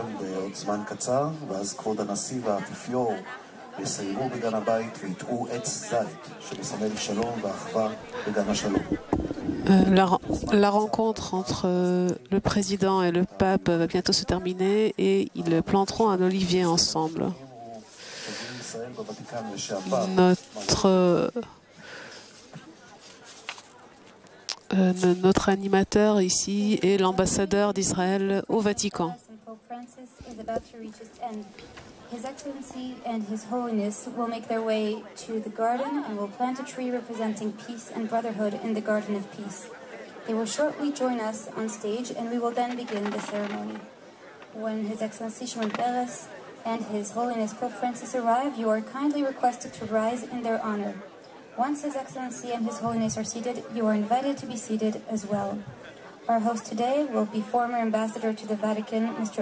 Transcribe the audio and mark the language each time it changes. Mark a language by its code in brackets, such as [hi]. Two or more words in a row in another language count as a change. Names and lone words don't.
[he] בעוד זמן קצר, ואז כבוד הנשיא והאפיפיור יסיירו בגן הבית ויטעו עץ זית שמסמל שלום ואחווה בגן השלום. [fr] La rencontre entre le président et le pape va bientôt se terminer et ils planteront un olivier ensemble. Notre animateur ici est l'ambassadeur d'Israël au Vatican. [en] His Excellency and His Holiness will make their way to the garden and will plant a tree representing peace and brotherhood in the Garden of Peace. They will shortly join us on stage and we will then begin the ceremony. When His Excellency Shimon Peres and His Holiness Pope Francis arrive, you are kindly requested to rise in their honor. Once His Excellency and His Holiness are seated, you are invited to be seated as well. Our host today will be former Ambassador to the Vatican, Mr.